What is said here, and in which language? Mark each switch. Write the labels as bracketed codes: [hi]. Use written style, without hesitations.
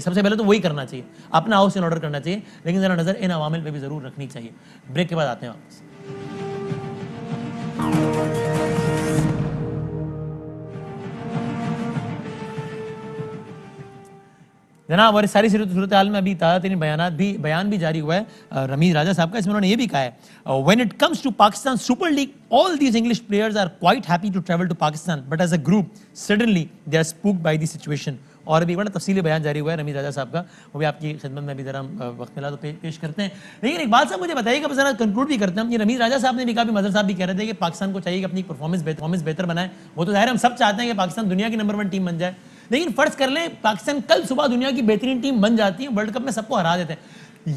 [ur] سب سے پہلے تو وہی کرنا چاہیے، اپنا ہاؤس ان آرڈر کرنا چاہیے، لیکن ذرا نظر ان عوامل پہ بھی ضرور رکھنی چاہیے. بریک کے بعد آتے ہیں واپس. جناب، اور اس ساری صورتحال میں ابھی تازہ ترین بیان بھی جاری ہوا ہے رمیز راجہ صاحب کا. اس میں انہوں نے یہ بھی کہا ہے [en] when it comes to Pakistan Super League all these English players are quite happy to travel to Pakistan but as a group suddenly they are spooked by the situation. [ur] اور ابھی بڑا تفصیلی بیان جاری ہوا ہے رمیز راجہ صاحب کا، وہ بھی آپ کی خدمت میں بھی ذرا وقت ملا تو پیش کرتے ہیں. لیکن ایک بات صاحب مجھے بتائیے کہ ذرا کنکلوڈ بھی کرتے ہیں. یہ رمیز راجہ صاحب نے بھی کہا، مظہر صاحب بھی کہہ رہے تھے کہ پاکستان کو چاہیے کہ اپنی پرفارمنس بہتر بنائے. وہ تو ظاہر ہم سب چاہتے ہیں کہ پاکستان دنیا کی نمبر 1 ٹیم بن جائے، لیکن فرض کر لیں پاکستان کل صبح دنیا کی بہترین ٹیم بن جاتی ہے، ورلڈ کپ میں سب کو ہرا دیتے ہیں.